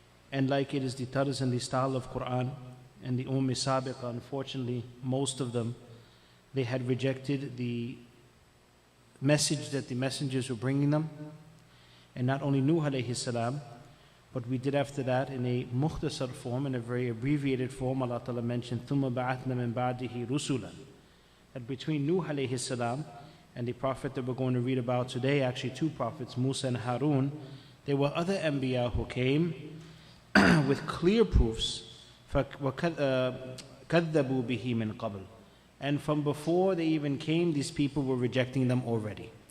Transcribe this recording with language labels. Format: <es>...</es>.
<en>And like it is the tarz and the style of Quran and the Sabiqa, unfortunately, most of them, they had rejected the message that the messengers were bringing them. And not only Nuh alayhi salam, but we did after that in a mukhtasar form, in a very abbreviated form. Allah Ta'ala mentioned,</en> <ar>ثُمَّ بَعَثْنَا مِن بَعْدِهِ رُسُولًا.</ar> <en>That between Nuh alayhi salam and the prophet that we're going to read about today, actually two prophets, Musa and Harun, there were other Anbiya who came with clear proofs.</en> <ar>كَذَّبُوا بِهِ مِن قَبْلِ.</ar> <en>And from before they even came, these people were rejecting them already.</en>